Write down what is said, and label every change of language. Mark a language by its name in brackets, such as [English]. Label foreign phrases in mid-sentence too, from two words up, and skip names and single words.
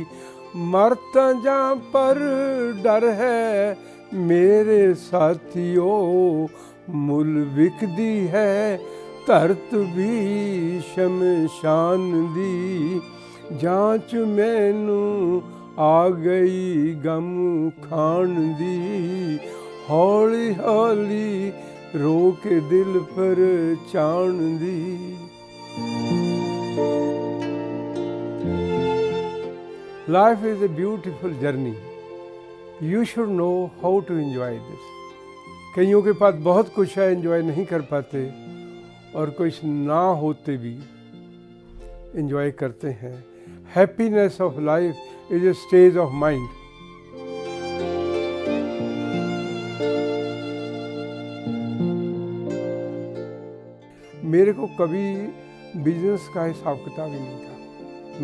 [Punjabi] ਮਰਤਾ ਜਾ ਪਰ ਡਰ ਹੈ ਮੇਰੇ ਸਾਥੀਓ, ਮੁੱਲ ਵਿਕਦੀ ਹੈ ਧਰਤ ਭੀ ਸ਼ਮਸ਼ਾਨ ਦੀ। ਜਾਂਚ ਮੈਨੂੰ ਆ ਗਈ ਗ਼ਮ ਖਾਨ ਦੀ, ਹੌਲੀ ਹੌਲੀ ਰੋ ਕੇ ਦਿਲ ਪਰ ਚਾਨ ਦੀ। [English] Life is a beautiful journey. You should know how to enjoy this. [Hindi] कईयों के पास बहुत कुछ है, एंजॉय नहीं कर पाते, और कुछ ना होते भी एंजॉय करते हैं। [English] happiness of life is a stage of mind. [Hindi] मेरे को कभी बिजनेस का हिसाब किताब ही नहीं था।